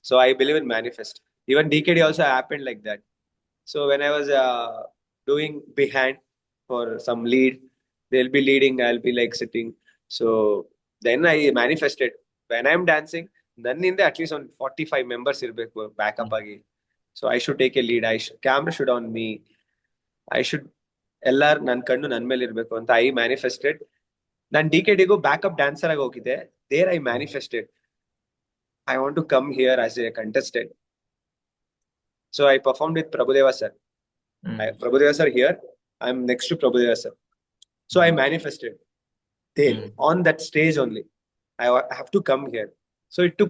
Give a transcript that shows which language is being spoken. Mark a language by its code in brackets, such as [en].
[en] So I believe in manifest. Even DKD also happened like that. So when I was doing behind for some lead, they'll be leading, I'll be like sitting. So then I manifested. When I'm dancing, ನನ್ನಿಂದ at least on 45 members [kn] ಇರಬೇಕು backup mm, [en] ಆಗಿ. So I should take a lead. Camera should on me. I should [kn] ಎಲ್ಲಾರು ನನ್ನ ಕಣ್ಣು ನನ್ನ ಮೇಲೆ ಇರಬೇಕು ಅಂತ [en] I manifested. [kn] ನಾನು DKDಗೂ ಬ್ಯಾಕಪ್ ಡ್ಯಾನ್ಸರ್ ಆಗಿ ಹೋಗಿದ್ದೆ. [en] There I manifested I want to come here as a contestant. So I performed with Prabhudeva sir. mm, Prabhudeva sir here. I'm next to Prabhudeva sir. So I manifested there mm, on that stage only. I have to come here. So it took